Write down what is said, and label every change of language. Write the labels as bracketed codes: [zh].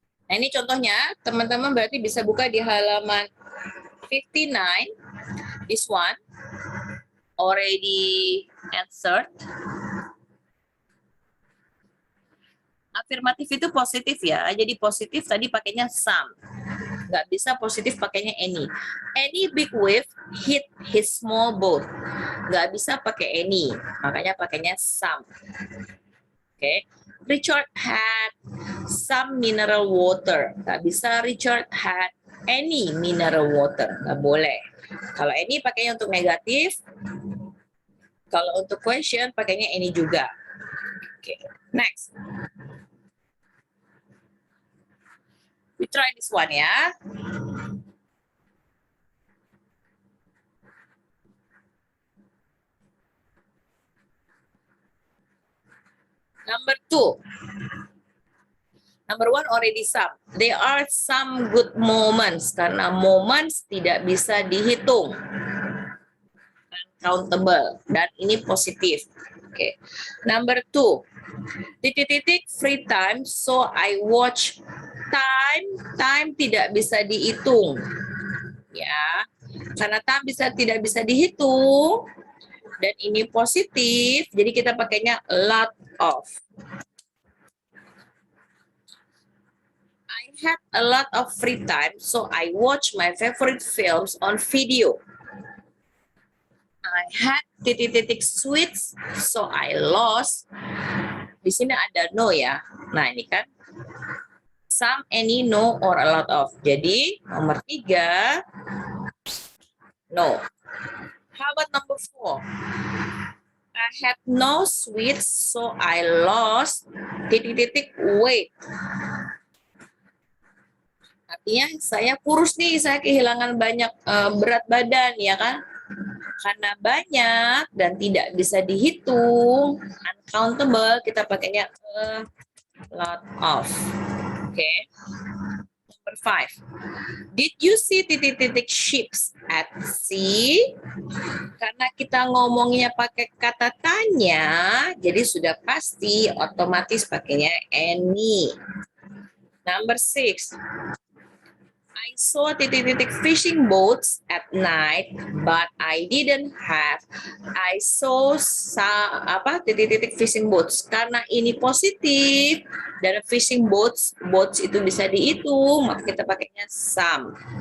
[id] Nah, ini contohnya, teman-teman berarti bisa buka di halaman 59. [en] This one already answered. [id] Afirmatif itu positif ya, jadi positif tadi pakainya some. Nggak bisa positif pakainya any. [en] Any big wave hit his small boat. [id] Nggak bisa pakai any, makanya pakainya some. Oke. [en] Richard had some mineral water. [id] Nggak bisa [en] Richard had any mineral water. [id] Nggak boleh. Kalau any pakainya untuk negatif. Kalau untuk question pakainya any juga. Oke. Next. [en] We try this one ya. Number 2. Number 1 already some. There are some good moments. [id] Karena moments tidak bisa dihitung. Uncountable. Dan ini positif. Oke. [en] Number 2. [id] Titik-titik [en] free time, so I watch [id] time tidak bisa dihitung. Ya, karena tidak bisa dihitung dan ini positif, jadi kita pakainya a lot of. [en] I had a lot of free time, so I watch my favorite films on video. I had [id] titik-titik [en] sweets, so I lost. [id] Di sini ada no ya. Nah ini kan some, any, no, or a lot of. Jadi nomor 3 no. [en] How about number 4? I had no sweets, so I lost [id] titik-titik [en] weight. [id] Artinya saya kurus nih, saya kehilangan banyak berat badan ya kan? Karena banyak dan tidak bisa dihitung, uncountable, kita pakainya a lot of. [en] Oke. Number 5. Did you see [id] titik-titik [en] ships at sea? [id] Karena kita ngomongnya pakai kata tanya, jadi sudah pasti otomatis pakainya any. Number 6. [en] I saw [id] titik-titik [en] fishing boats at night, but I didn't have. I saw [id] titik-titik [en] fishing boats. [id] Karena ini positif dan fishing boats itu bisa dihitung, maka kita pakainya some.